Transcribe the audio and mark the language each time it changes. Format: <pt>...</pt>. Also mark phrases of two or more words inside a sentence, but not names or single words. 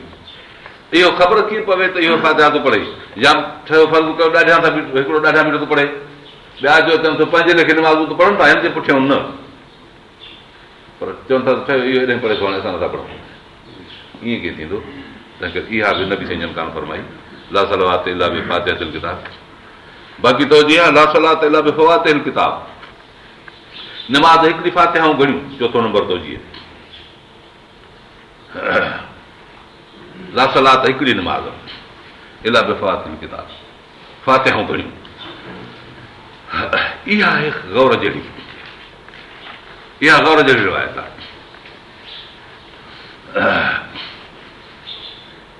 <sd>इहो ख़बर कीअं पवे त इहो फातिहा थो पढ़े? या ठहियो फर्ज़ु कयो ॾाढा था हिकिड़ो ॾाढा बीठो थो पढ़े, ॿिया जो चवनि था 5 लेखे नमाज़ूं त पढ़नि था, हिन जे पुठियां न। पर चवनि था ठहियो इहो हेॾे पढ़े थो, हाणे असां नथा पढ़ूं। ईअं कीअं थींदो? तंहिं करे इहा बि नबी साईं जन कान फरमाई</sd> <ar>لا صلاة إلا بفاتحة الكتاب.</ar> <sd>बाक़ी तो जी</sd> <ar>لا صلاة إلا بفواتح الكتاب,</ar> <sd>नमाज़ हिकिड़ी फातिहाऊं घणियूं। चोथों नंबर तो जी</sd> <ar>لا صلاة</ar> <sd>हिकिड़ी नमाज़</sd> <ar>إلا بفواتح الكتاب,</ar> <sd>फातिहाऊं घणियूं। इहा आहे गौर जहिड़ी, इहा गौर जहिड़ी रिवायत आहे।</sd>